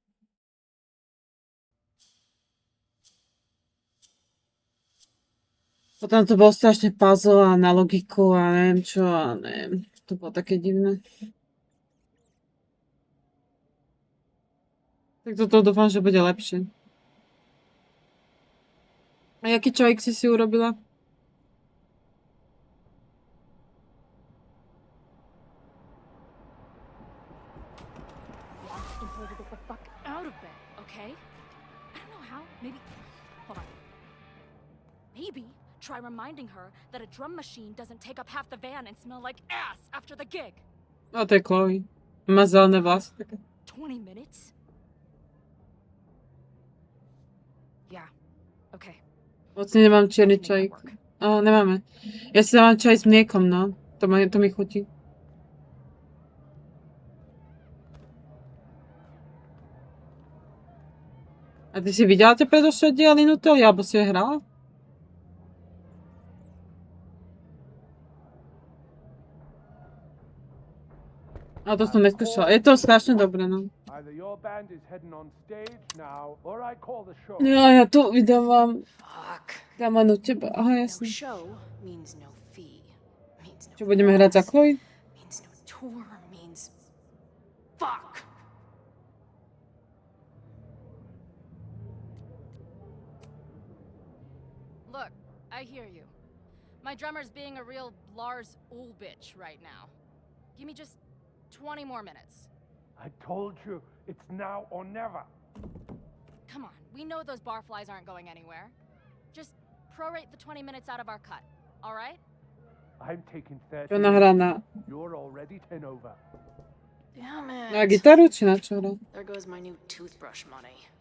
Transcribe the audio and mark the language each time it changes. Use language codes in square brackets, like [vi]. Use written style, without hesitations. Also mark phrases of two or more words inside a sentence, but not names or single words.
[sk] Potom to bolo strašne puzzle a na logiku a neviem čo a neviem. To bolo také divné. Tak toto dúfam, že bude lepšie. A jaký čajík si urobila? [en] Told her to get the fuck out of bed, okay? I don't know how. Maybe. Hold on. Maybe try reminding her that a drum machine doesn't take up half the van and smell like ass after the gig. [sk] O, to je Chloe. Má zelené vlasy také. [en] 20 minutes? Yeah. Okay. [sk] Moc nemám čierny [en] Make that [sk] čajík. [en] work. [sk] Nemáme. Ja si dávam čaj s mliekom, no. To mi chutí. A ty si videla tie predošlé diely Nutelly, alebo si je hrala? A to som neskúšala. Je to strašne dobré, no. [en] Either your band is heading on stage now, or I call the show. [sk] Ja tu vydávam [en] Fuck. [sk] kamanu teba. Aha, No jasne. [en] show means no fee. Means no [sk] Čo budeme hrať za fest, Chloe? [en] means no tour, means fuck. Look, I hear you. My drummer's being a real Lars Ulbitch right now. Give me just 20 more minutes. I told you, it's now or never. Come on, we know those barflies aren't going anywhere. Just prorate the 20 minutes out of our cut, all right? I'm taking 30. [sk] Čo nahrá na, [en] You're already 10 over. Damn [sk] na [en] it. [sk] gitaru, či na čo hrá? [en] There goes my new toothbrush money.